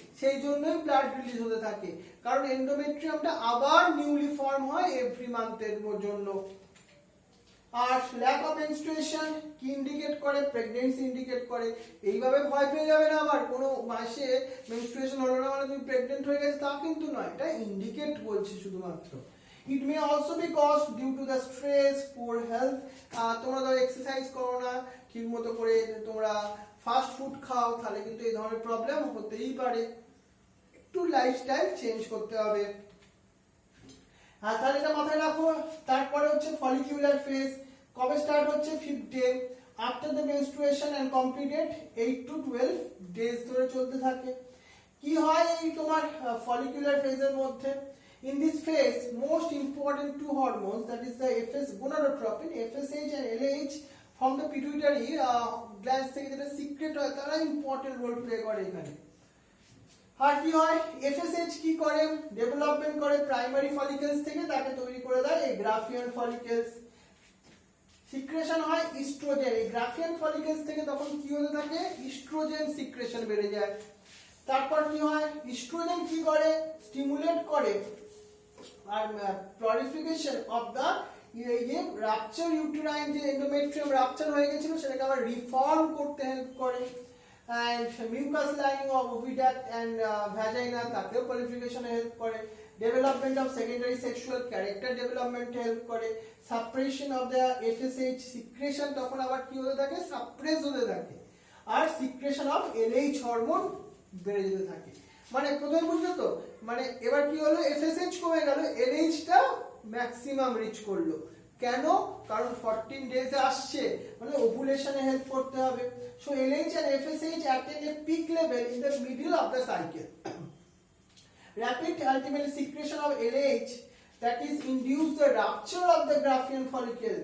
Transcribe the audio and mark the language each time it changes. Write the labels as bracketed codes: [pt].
[bn] সেই জন্যই blood release হতে থাকে, কারণ এন্ডোমেট্রিয়ামটা আবার নিউলি ফর্ম হয় এভরি মান্থের জন্য। আর ল্যাক অফ মেনস্ট্রুয়েশন কি ইন্ডিকেট করে? প্রেগন্যান্সি ইন্ডিকেট করে। এইভাবে ভয় পেয়ে যাবে না আবার কোনো মাসে মেনস্ট্রুয়েশন হলো না মানে তুমি প্রেগন্যান্ট হয়ে গেছে তা কিন্তু নয়, এটা ইন্ডিকেট বলছি শুধুমাত্র। [en] It may also be caused due to the stress, poor health. [bn] তোমরা ধরো এক্সারসাইজ করো না ঠিক মতো করে, তোমরা ফাস্ট ফুড খাও, তাহলে কিন্তু এই ধরনের প্রবলেম হতেই পারে। একটু লাইফস্টাইল চেঞ্জ করতে হবে। আর তাহলে এটা মাথায় রাখো। তারপরে হচ্ছে ফলিকুলার ফেজ, কবে স্টার্ট হচ্ছে? 5th day [en] after the menstruation end completed [bn] 8 to 12 days ধরে চলতে থাকে। কি হয় এই তোমার ফলিকুলার ফেজের মধ্যে? [en] In this phase, most important two hormones, that is the gonadotropin, FSH and LH from the pituitary glands [bn] থেকে যেটা সিক্রেট হয়, তারা ইম্পর্টেন্ট রোল প্লে করে এখানে। আর কি হয়? FSH কি করে? ডেভেলপমেন্ট করে প্রাইমারি ফলিকলস থেকে, তাকে তৈরি করে দেয় এই গ্রাফিয়ান ফলিকলস। সিক্রেশন হয় ইস্ট্রোজেন, এই গ্রাফিয়ান ফলিকলস থেকে তখন কি হতে থাকে? ইস্ট্রোজেন সিক্রেশন বেড়ে যায়। তারপর কি হয়? ইস্ট্রোজেন কি করে? স্টিমুলেট করে আর [en] proliferation of the [bn] rupture uterine, যে এন্ডোমেট্রিয়াম রাপচার হয়ে গেছিল সেটাকে আবার রিফর্ম করতে হেল্প করে। [en] and mucus lining of oviduct and vagina [bn] তাকেও proliferation এ হেল্প করে। [en] development of secondary sexual character development help করে। suppression of the FSH secretion [bn] তখন আবার কি হতে থাকে? সাপ্রেস হতে থাকে। আর [en] secretion of LH [bn] হরমোন বেড়ে যেতে থাকে। মানে প্রথমে বুঝলে তো, মানে এবার কি হলো? FSH কমে গেল, LH টা ম্যাক্সিমাম রিচ করলো। কেন? কারণ 14 ডেজে আসছে, মানে ওভুলেশনে হেল্প করতে হবে। [en] So LH and FSH attain a peak level in the middle of the cycle. Rapid ultimately secretion of LH that is induce the rupture of the Graafian follicle.